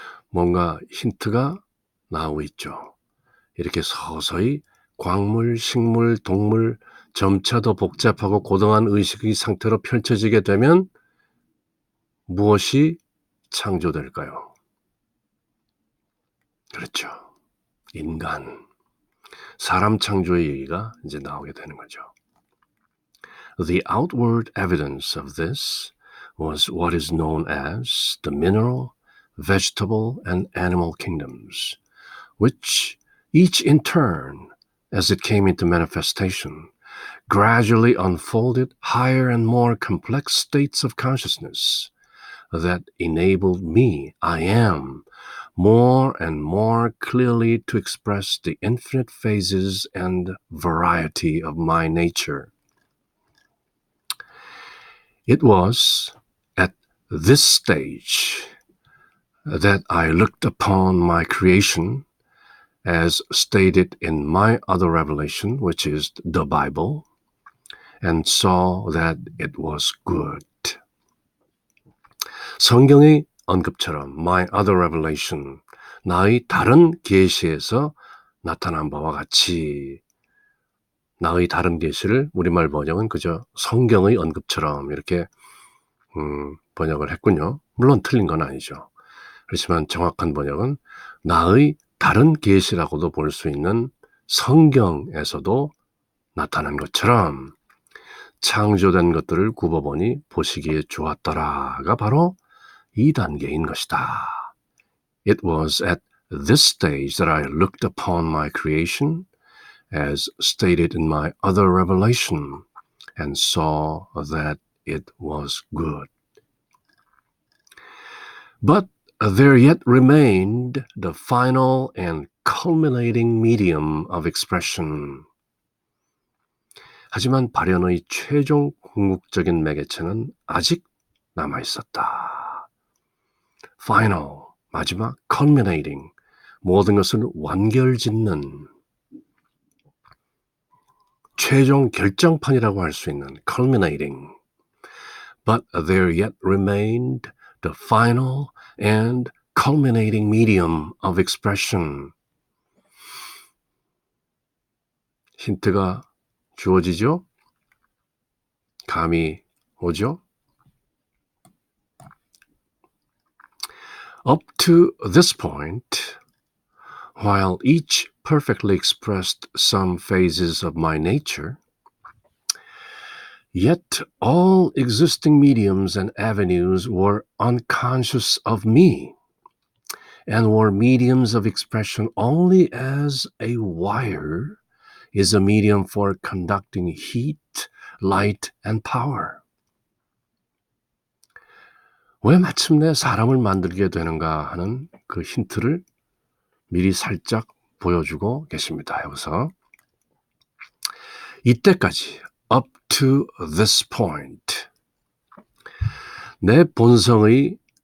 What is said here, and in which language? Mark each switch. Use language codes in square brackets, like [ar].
[ko] 뭔가 힌트가 나오고 있죠. 이렇게 서서히 광물, 식물, 동물 점차 더 복잡하고 고등한 의식의 상태로 펼쳐지게 되면 무엇이 창조될까요? 그렇죠. 인간. 사람 창조의 얘기가 이제 나오게 되는 거죠. [en] The outward evidence of this was what is known as the mineral, vegetable, and animal kingdoms, which each in turn, as it came into manifestation, gradually unfolded higher and more complex states of consciousness that enabled me, I am, more and more clearly to express the infinite phases and variety of my nature. It was at this stage that I looked upon my creation as stated in my other revelation, which is the Bible, and saw that it was good. [ko] 성경의 언급처럼 [en] my other revelation, [ko] 나의 다른 계시에서 나타난 바와 같이 나의 다른 계시를 우리말 번역은 그저 성경의 언급처럼 이렇게 번역을 했군요. 물론 틀린 건 아니죠. 그렇지만 정확한 번역은 나의 다른 계시라고도 볼 수 있는 성경에서도 나타난 것처럼 창조된 것들을 굽어보니 보시기에 좋았더라가 바로 이 단계인 것이다. [en] It was at this stage that I looked upon my creation as stated in my other revelation and saw that it was good. But there yet remained the final and culminating medium of expression. [ko] 하지만 발현의 최종 궁극적인 매개체는 아직 남아 있었다. Final, 마지막, culminating, 모든 것을 완결짓는 최종 결정판이라고 할 수 있는 culminating. [en] But there yet remained the final and culminating medium of expression. [ko] 힌트가 주어지죠? 감이 오죠? [en] Up to this point, while each perfectly expressed some phases of my nature, yet all existing mediums and avenues were unconscious of me and were mediums of expression only as a wire is a medium for conducting heat, light, and power. [ko] 왜 마침내 사람을 만들게 되는가 하는 그 힌트를 미리 살짝 보여주고 계십니다. 여기서 이때까지 [en] up to this point [ko] 내 본성의